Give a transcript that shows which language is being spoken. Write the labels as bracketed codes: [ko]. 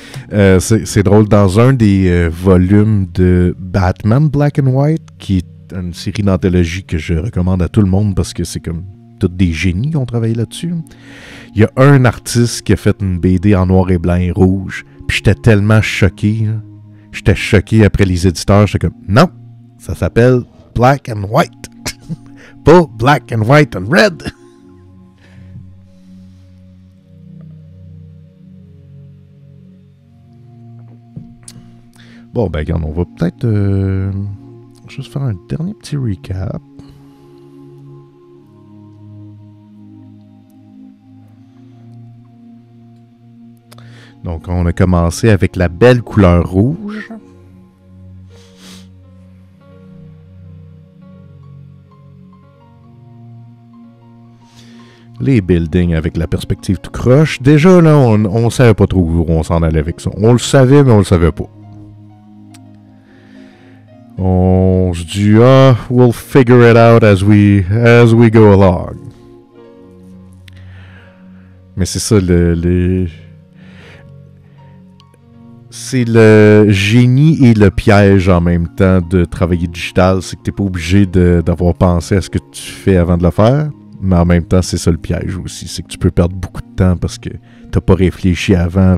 [fr] C'est drôle, dans un des volumes de Batman Black and White, qui est une série d'anthologie que je recommande à tout le monde parce que c'est comme tous des génies qui ont travaillé là-dessus. Il y a un artiste qui a fait une BD en noir et blanc et rouge, puis j'étais tellement choqué. J'étais choqué après les éditeurs, j'étais comme, non, Ça s'appelle Black and White. Pas Black and White and Red. Bon, ben, regarde, on va peut-être juste faire un dernier petit recap. Donc, on a commencé avec la belle couleur rouge. Les buildings avec la perspective tout croche. Déjà, là, on savait pas trop où on s'en allait avec ça. On le savait, mais on le savait pas. On se dit, [en] we'll figure it out as we go along. [fr] Mais c'est ça, c'est le génie et le piège en même temps de travailler digital. C'est que t'es pas obligé d'avoir pensé à ce que tu fais avant de le faire. Mais en même temps, c'est ça le piège aussi. C'est que tu peux perdre beaucoup de temps parce que t'as pas réfléchi avant.